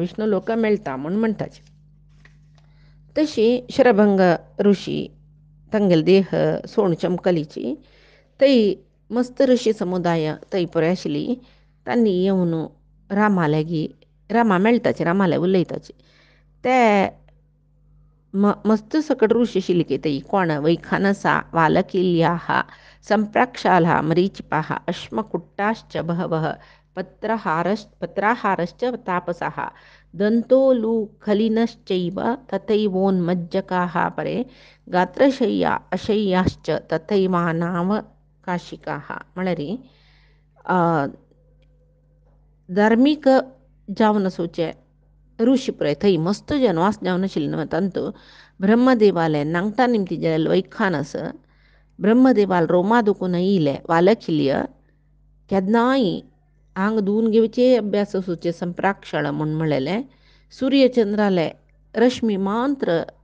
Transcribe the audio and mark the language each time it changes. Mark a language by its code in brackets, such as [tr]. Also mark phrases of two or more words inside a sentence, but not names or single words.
[kok] विष्णू लोक मेळटा म्हूण म्हणटाचे तशी शरभंग ऋषी तांगेले देह सोण चमकलीची थंय मस्त ऋषी समुदाय थंय पळय आशिल्ली तांणी येवन रामा मेळटाचे रामाले उलयताचे ते मस्त सकट ऋषी आशिल्ली की थंय कोण [sa] वैखानसा वालकिल्याः संप्राक्षालः मरीचिपाः अश्मकुट्टाश्च बहवः पत्राहारश्च तापसाः दन्तोलूखलिनश्चैव तथैवोन्मज्जकाः परे गात्रशय्या अशय्याश्च तथैवानावकाशिकाः म्हळ्यार [kok] धार्मीक जावन सोचे ऋषी पळय थंय मस्त जनवास जावन आशिल्ले न्हू तांतू ब्रह्मदेवाले नांगटा निमती जाल्यार वैखानस ब्रह्मदेवाल रोमा दुखून येयले वालखिल्य केन्नाय आंग धुवन घेवचे अभ्यास सोचे संप्राक्षळ म्हूण म्हणलेले सूर्यचंद्राले रश्मी मात्र